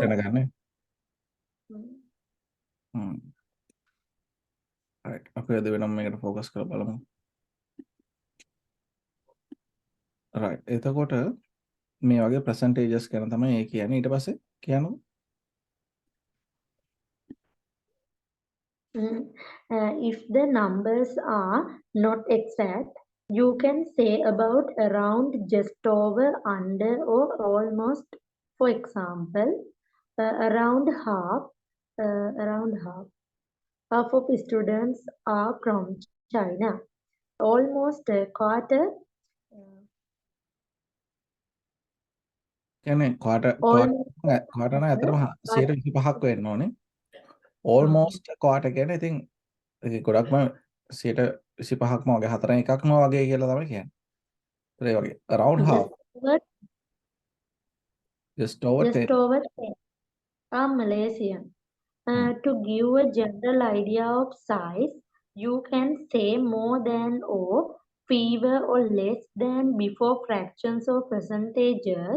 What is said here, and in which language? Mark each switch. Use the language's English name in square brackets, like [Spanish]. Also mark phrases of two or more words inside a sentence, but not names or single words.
[Sinhala] ගන්න. right අපි අද වෙනම මේකට focus කරලා බලමු. right එතකොට මේ වගේ percentages ගැන තමයි ඒ කියන්නේ. ඊට පස්සේ කියනවා [English] if the numbers are not exact, you can say about, around, just over, under, or almost. For example, around half of students are from China. Almost a quarter. [Sinhala] කියන්නේ quarter නම් ඇත්තටම 125ක් වෙන්න ඕනේ. [English] almost quarter [Sinhala] කියන්නේ ඉතින් ඒක ගොඩක්ම 125ක්ම වගේ 4න් එකක්ම වගේ කියලා තමයි කියන්නේ. ඒ වගේ [English] around half. Just over 10. Are Malaysian. To give a general idea of size, you can say more than or fewer or less than before fractions or percentages.